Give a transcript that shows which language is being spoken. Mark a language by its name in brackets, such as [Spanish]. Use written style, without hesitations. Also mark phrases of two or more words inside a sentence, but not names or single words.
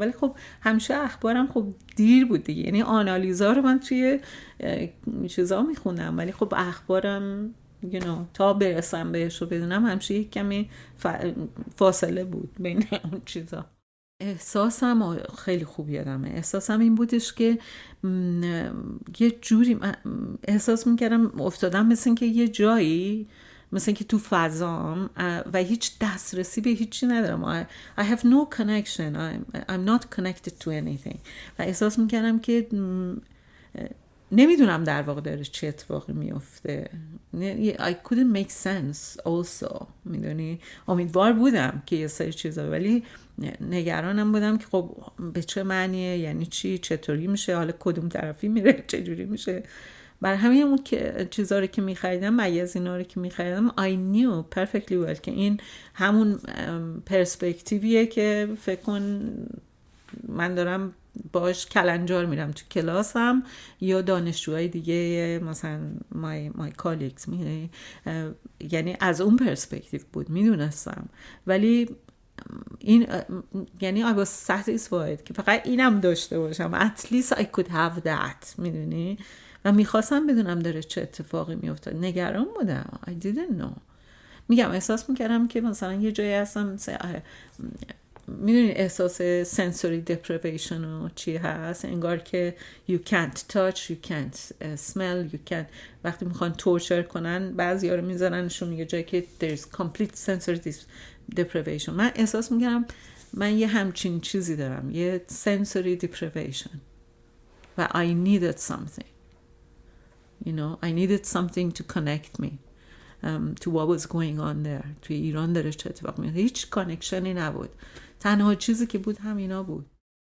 [Persian] ولی خب همیشه اخبارم خب دیر بود دیگه، یعنی آنالیزا رو من توی چیزا میخونم ولی خب اخبارم تا برسم بهش رو بدونم همیشه یک کمی فاصله بود بین اون چیزا. احساسم خیلی خوب یادمه، احساسم این بودش که یه جوری احساس میکردم افتادم مثل که یه جایی، مثل که تو فضام و هیچ دسترسی به هیچی ندارم. [English] I have no connection. I'm not connected to anything. [Persian] و احساس میکردم که نمیدونم در واقع داره چه اتفاقی میفته. [English] I couldn't make sense also. [Persian] میدونی امیدوار بودم که یه سری چیزا، ولی نگرانم بودم که خب به چه معنیه، یعنی چی، چطوری میشه، حالا کدوم طرفی میره، چجوری میشه. برای همین اون که چیزا رو که می‌خریدم، مگزینا رو که می‌خریدم [English] I knew perfectly well [Persian] که این همون پرسپکتیویه که فکر کن من دارم باش کلنجار میرم تو کلاسم یا دانشجوهای دیگه مثلا [English] my colleagues [Persian] یعنی از اون پرسپکتیو بود میدونستم. ولی این یعنی [English] I was satisfied [Persian] که فقط اینم داشته باشم، [English] at least I could have that میدونی. [Persian] و میخواستم بدونم داره چه اتفاقی میفته، نگران بودم. [English] I didn't know. [Persian] میگم احساس میکردم که مثلا یه جایی هستم میدونی احساس [English] sensory deprivation [Persian] و چی هست، انگار که [English] you can't touch, you can't smell, you can't. [Persian] وقتی میخوان تورچر کنن بعضی ها رو میذارنشون یه جایی که [English] there's complete sensory deprivation. [Persian] من احساس میکردم من یه همچین چیزی دارم، یه [English] sensory deprivation [Persian] و [English] I needed something. I needed something to connect me to what was going on there. [Persian] توی ایران داره چه اتفاق میفته، هیچ کانکشنی نبود، تنها چیزی که بود همینا بود.